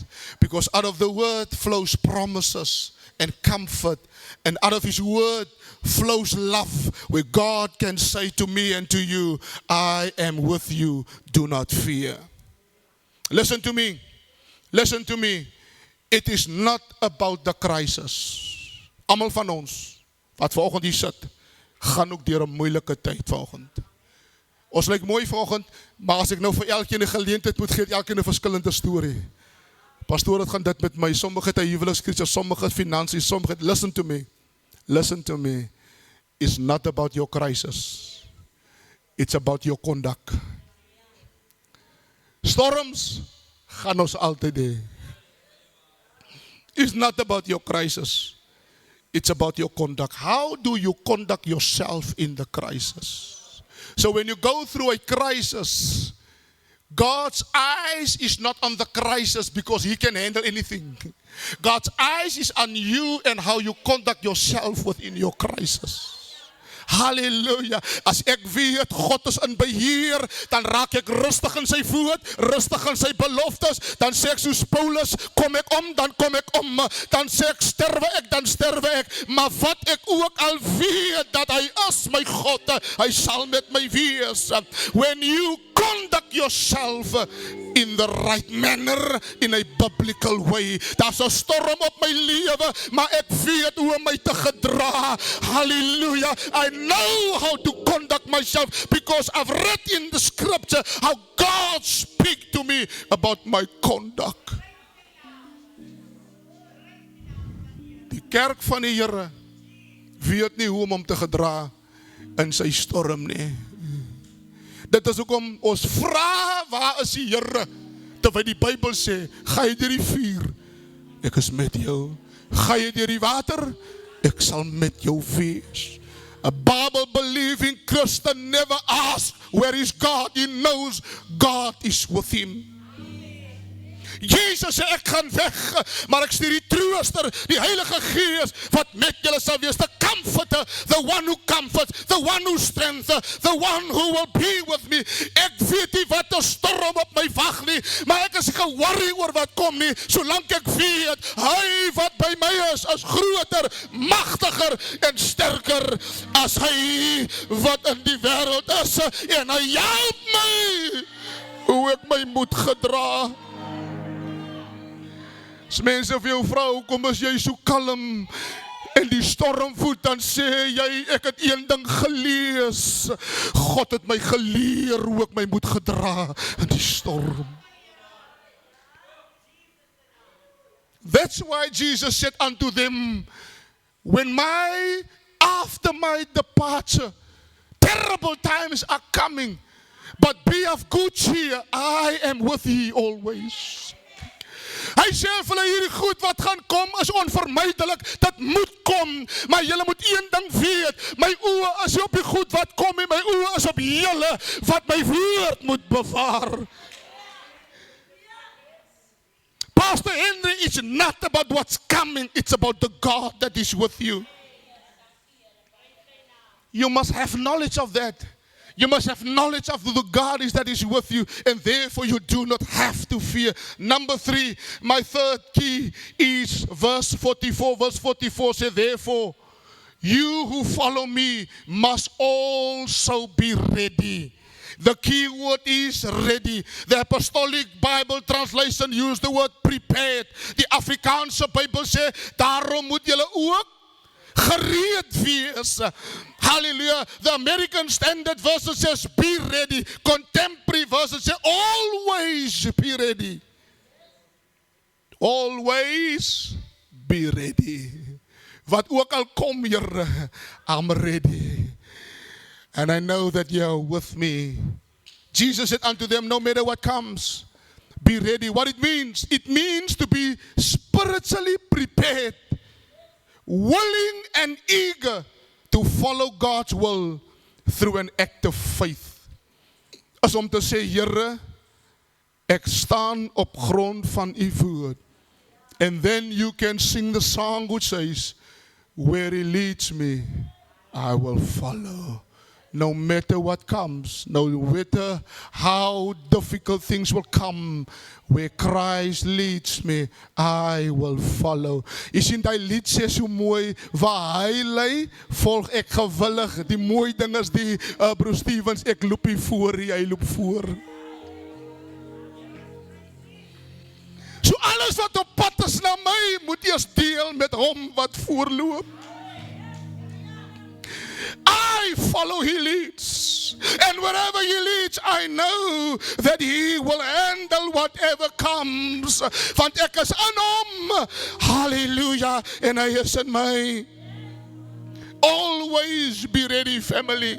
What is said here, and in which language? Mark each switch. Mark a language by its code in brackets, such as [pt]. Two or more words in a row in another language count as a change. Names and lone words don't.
[en] Because out of the word flows promises and comfort, and out of his word flows love, where God can say to me and to you, I am with you, do not fear. Listen to me. It is not about the crisis. [af] Almal van ons wat vanoggend hier sit, gaan ook deur 'n moeilike tyd vanoggend. Ons lyk mooi vanoggend, maar as ek nou vir elkeen 'n geleentheid moet gee, elkeen 'n verskillende storie. Pastoor, het gaan dit met my, sommige het 'n huwelikskrisis, sommige het finansies, sommige het, [en] listen to me, it's not about your crisis, it's about your conduct. [af] Storms gaan ons altyd hê. [en] It's not about your crisis, it's about your conduct. How do you conduct yourself in the crisis? So when you go through a crisis, God's eyes is not on the crisis because he can handle anything. God's eyes is on you and how you conduct yourself within your crisis. Hallelujah. [af] As ek weet God is in beheer, dan raak ek rustig in sy woord, rustig in sy beloftes, dan sê ek soos Paulus, kom ek om, dan kom ek om, dan sê ek sterwe ek, dan sterwe ek, maar wat ek ook al weet, dat hy is my God, hy sal met my wees. [en] When you conduct yourself in the right manner, in a biblical way. [af] Daar's 'n storm op my lewe, maar ek weet hoe om my te gedra. Hallelujah. [en] I know how to conduct myself because I've read in the scripture how God speaks to me about my conduct. [af] Die kerk van die Here weet nie hoe om hom te gedra in sy storm nie. Dit is hoekom ons vra, waar is die Here? Terwyl die Bybel sê, ga jy deur die vuur, ek is met jou. Ga jy deur die water, ek sal met jou wees. [en] A Bible-believing Christian never asks, where is God? He knows God is with him. [af] Jesus sê, ek gaan weg, maar ek stuur die trooster, die Heilige Gees, wat met julle sal wees, [en] the comforter, the one who comforts, the one who strengthens, the one who will be with me. [af] Ek weet nie wat 'n storm op my wag nie, maar ek is ge-worry oor wat kom nie, solank ek weet, hy wat by my is groter, magtiger en sterker as hy wat in die wêreld is, en hy help my, hoe ek my moet gedra. As mense vir jou vra, hoekom is jy so kalm en die storm voed, dan sê jy, ek het een ding gelees. God het my geleer hoe ek my moet gedra in die storm. [en] That's why Jesus said unto them, after my departure, terrible times are coming, but be of good cheer, I am with ye always. [af] Hy sê vir hulle, hierdie goed wat gaan kom is onvermydelik, dit moet kom, maar julle moet een ding weet, my oë is op die goed wat kom en my oë is op julle wat my woord moet bewaar. [en] Pastor Henry, it's not about what's coming, it's about the God that is with you. You must have knowledge of that. You must have knowledge of the God that is with you, and therefore you do not have to fear. Number 3, my third key is verse 44. Verse 44 says, therefore, you who follow me must also be ready. The key word is ready. The Apostolic Bible translation used the word prepared. [af] Die Afrikaanse Bybel sê, daarom moet julle ook gereed wees. Hallelujah. [en] The American Standard Version says, be ready. Contemporary version says, always be ready. Always be ready. [af] Wat ook al kom, Here, [en] I'm ready. And I know that you're with me. Jesus said unto them, no matter what comes, be ready. What it means? It means to be spiritually prepared, willing and eager to follow God's will through an act of faith. [af] As om te sê, Here, ek staan op grond van u woord. [en] And then you can sing the song which says, where he leads me, I will follow. No matter what comes, no matter how difficult things will come, where Christ leads me, I will follow. [af] Jy sien, die lied sê so mooi, waar hy lei, volg ek gewillig. Die mooi ding is die, Bruce Stevens, ek loop hier voor, hy loop voor. So alles wat op pad is na my, moet eers deel met hom wat voorloop. [en] I follow he leads. And wherever he leads, I know that he will handle whatever comes. [af] Want ek is in hom. Hallelujah. En hy is in my. [en] Always be ready, family.